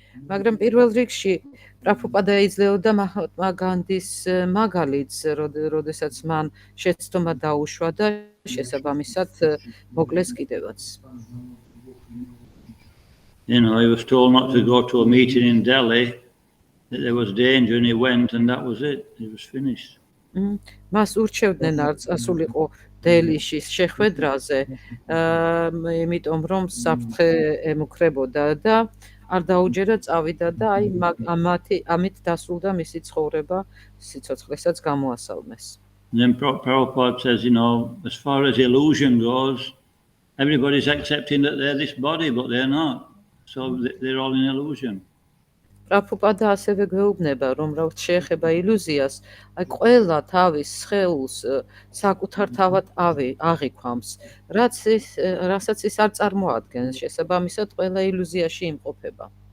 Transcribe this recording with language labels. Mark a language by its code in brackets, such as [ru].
[ka] მაგრამ პირველ რიგში პრაბჰუპადა იძლეოდა მაჰატმა განდის მაგალითს, როდესაც მან შეცდომა დაუშვა და შესაბამისად მოკლეს კიდევაც. [en] He was told not to go to a meeting in Delhi, that there was danger, and he went, and that was it. It was finished. [ka] მას ურჩევდნენ არ წასულიყო დელიში შეხვედრაზე, იმიტომ რომ საფრთხე ემუქრებოდა და არ დაუჯერა წავიდა და აი ამით დასრულდა მისი ცხოვრება, სიცოცხლესაც გამოასალმეს. [en] Then Prabhupada says, as far as illusion goes, everybody's accepting that they're this body, but they're not. So they're all in illusion. [ka] პრაბჰუპადა ასევე გვეუბნება, რომ რაც შეეხება ილუზიას, აი ყველა თავის სხეულს საკუთარ თავად აღიქვამს, რასაც ის არ წარმოადგენს, შესაბამისად ყველა ილუზიაში იმყოფება.